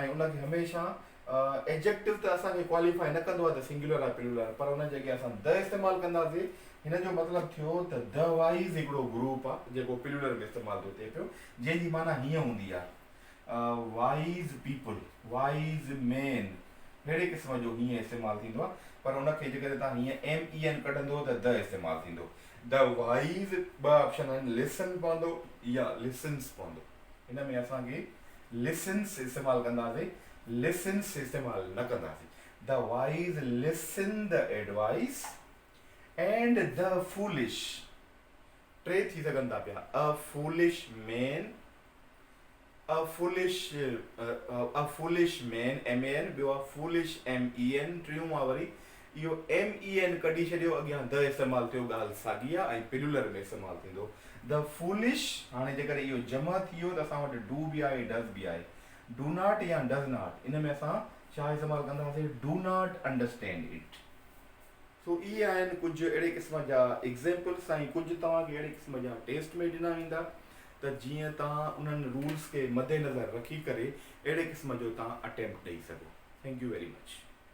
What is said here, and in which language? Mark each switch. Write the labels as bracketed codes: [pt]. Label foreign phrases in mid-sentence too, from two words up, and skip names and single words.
[sd] ऐं उनखे हमेशह एडजेक्टिव त असांखे क्वालिफाई न कंदो आहे त सिंगुलर आहे पिलुलर, पर उन जे अॻियां असां द इस्तेमालु कंदासीं, हिन जो मतिलबु थियो त [en] the wise [sd] हिकिड़ो ग्रुप आहे जेको पिलुलर में इस्तेमालु थो थिए पियो, जंहिंजी माना हीअं हूंदी आहे [en] wise people, wise man, [sd] अहिड़े क़िस्म जो हीअं इस्तेमालु थींदो आहे। पर उनखे जेकॾहिं तव्हां हीअं MN कढंदो त द इस्तेमालु थींदो। [en] the wise [sd] ॿ ऑप्शन आहिनि, लिसन पवंदो या लिसन्स पवंदो। हिन में असांखे लिसन्स इस्तेमालु कंदासीं, लिसन्स इस्तेमालु न कंदासीं। [en] the wise listen the advice and the foolish, [sd] टे थी सघनि था पिया, [en] a foolish man, a foolish man MAN, [sd] ॿियो आहे [en] foolish MEN, [sd] टियों आहे वरी इहो MEN कढी छॾियो, अॻियां द इस्तेमालु थियो, ॻाल्हि साॻी आहे ऐं पिलुलर में इस्तेमालु थींदो। [en] the foolish, [sd] हाणे जेकर इहो जमा थी वियो त असां वटि डू बि आहे, डज़ बि आहे। [en] do not [sd] या [en] does not, [sd] इन में असां छा इस्तेमालु कंदासीं, [en] do not understand it. [sd] सो इहे आहिनि कुझु अहिड़े क़िस्म जा एग्ज़ाम्पल्स, ऐं कुझु तव्हांखे अहिड़े क़िस्म जा टेस्ट में ॾिना वेंदा त जीअं तव्हां उन्हनि रूल्स खे मद्देनज़र रखी करे अहिड़े क़िस्म जो तव्हां अटैम्प्ट ॾेई सघो। [en] thank you very much.